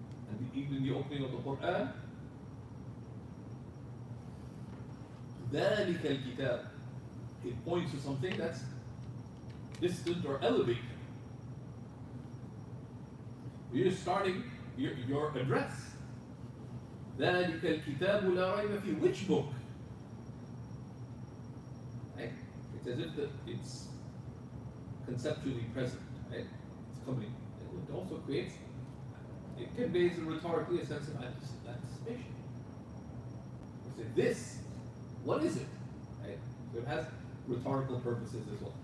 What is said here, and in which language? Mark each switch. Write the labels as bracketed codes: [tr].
[en] And even in the opening of the Quran, [ar] ذَلِكَ الْكِتَابِ, [en] it points to something that's distant or elevated. You're starting your address. [ar] ذَلِكَ الْكِتَابُ لَا رَيْبَ فِيهِ, [en] which book? Right? It's as if it's conceptually present, right? It's coming. It also creates, it conveys rhetorically a sense of anticipation. You say, this, what is it? Right? So it has rhetorical purposes as well.